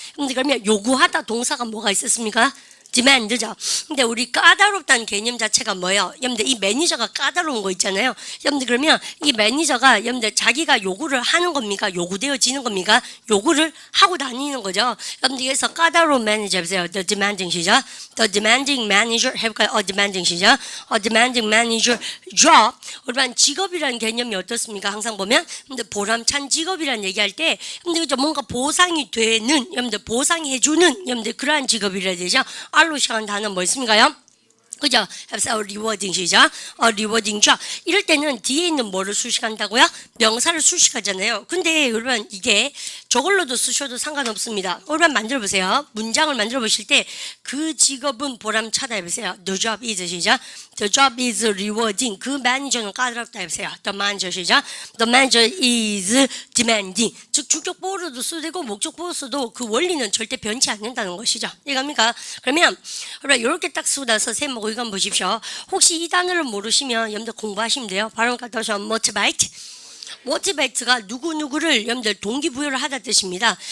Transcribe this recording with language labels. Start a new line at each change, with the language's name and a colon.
Korean: 근데 그러면 요구하다 동사가 뭐가 있었습니까? demand죠. 근데 우리 까다롭다는 개념 자체가 뭐예요? 여러분들 이 매니저가 까다로운 거 있잖아요. 여러분들 그러면 이 매니저가 여러분들 자기가 요구를 하는 겁니까? 요구되어지는 겁니까? 요구를 하고 다니는 거죠. 여러분들 그래서 까다로운 매니저 보세요.
English: The demanding
Korean: 시작.
English: The demanding manager 해볼까요? A demanding 시작. A demanding manager job.
Korean: 우리 직업이라는 개념이 어떻습니까? 항상 보면 근데 보람찬 직업이라는 얘기할 때 여러분들 뭔가 보상이 되는 여러분들 보상해주는 여러분들 그러한 직업이라 되죠. 알로 시작한 단어 뭐 있습니까요? 그죠? 해보세요. 리워딩 시작.
English: 리워딩 job.
Korean: 이럴 때는 뒤에 있는 뭐를 수식한다고요? 명사를 수식하잖아요. 근데 여러분 이게 저걸로도 쓰셔도 상관없습니다. 여러분 만들어 보세요. 문장을 만들어 보실 때 그 직업은 보람차다 해보세요.
English: The job is
Korean: 시작.
English: The job is rewarding.
Korean: 그 매니저는 까다롭다 해보세요.
English: The manager
Korean: 시작.
English: The manager is demanding.
Korean: 즉 주격 보호로도 써도 되고 목적 보호 써도 그 원리는 절대 변치 않는다는 것이죠. 이해갑니까? 그러면 여러분 이렇게 딱 쓰고 나서 쌤하고 이거 한번 보십시오. 혹시 이 단어를 모르시면 여러분들 공부하시면 돼요. 발음 갖다 오셔. motivate. motivate가 누구누구를 여러분들 동기부여를 하다 뜻입니다.